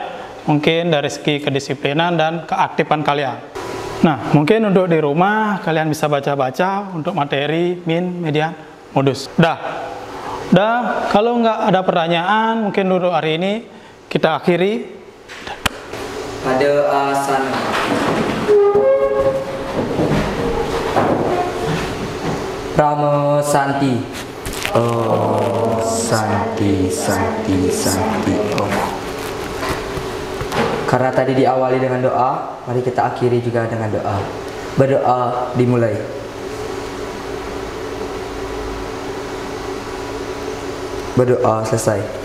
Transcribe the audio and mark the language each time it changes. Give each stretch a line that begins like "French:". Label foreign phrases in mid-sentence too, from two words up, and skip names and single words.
Indonesian: Mungkin dari segi kedisiplinan dan keaktifan kalian. Nah, mungkin untuk di rumah kalian bisa baca-baca untuk materi min, median, modus. Dah, kalau nggak ada pertanyaan, mungkin untuk hari ini kita akhiri. Pada asana. Pramo Santi. Oh, Santi. Oh. Karena tadi diawali dengan doa, mari kita akhiri juga dengan doa. Berdoa dimulai. Berdoa selesai.